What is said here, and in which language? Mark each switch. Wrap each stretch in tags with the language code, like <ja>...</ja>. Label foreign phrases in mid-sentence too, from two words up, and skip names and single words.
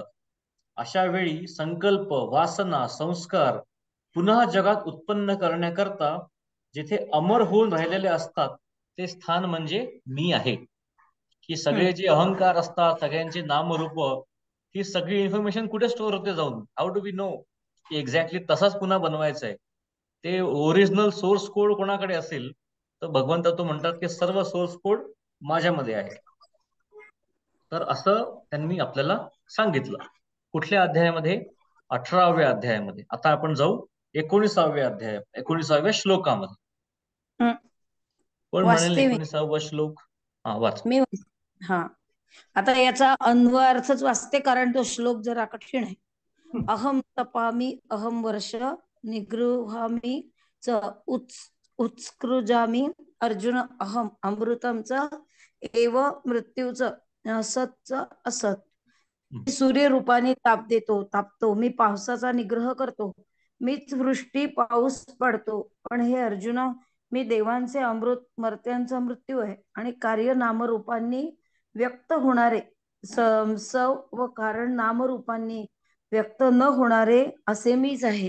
<mr>अशा वेळी संकल्प, वासना, संस्कार पुन्हा जगात उत्पन्न करण्याकरता जिथे अमर होऊन राहिलेले असतात ते स्थान म्हणजे मी आहे. ही सगळे जे अहंकार असतात, सगळ्यांचे नामरूप, ही सगळी इन्फॉर्मेशन कुठे स्टोअर होते जाऊन?</mr> <en>How do we know</en> <mr>की एक्झॅक्टली तसाच पुन्हा बनवायचं आहे? ते</mr> <en>original source code</en> <mr>कोणाकडे असेल तर भगवंत तो म्हणतात की सर्व</mr> <en>source code</en> <mr>माझ्यामध्ये आहे. तर असं त्यांनी आपल्याला सांगितलं. कुठल्या अध्यायामध्ये? 18व्या अध्यायामध्ये. आता आपण जाऊ 19व्या अध्याय, 19व्या श्लोकामध्ये. कोण म्हणेल वाचते मी. 19वा श्लोक? हा वाच. मी हा आता याचा अन्वयार्थच वाचते कारण तो श्लोक जरा कठीण आहे.</mr> <sa>अहम तपामी अहम वर्ष निगृहामी च उत्स्कृजामी अर्जुन अहम अमृतम च एव मृत्यूच असत असत.</sa> <mr>सूर्य रूपाने ताप देतो, तापतो. मी पावसाचा निग्रह करतो, मीच वृष्टी पाऊस पडतो. पण हे अर्जुना, मी देवांचे अमृत, मर्त्यांचा मृत्यू आहे आणि कार्य नामरूपांनी व्यक्त होणारे, संसव व कारण नामरूपांनी व्यक्त न होणारे असे मीच आहे.</mr>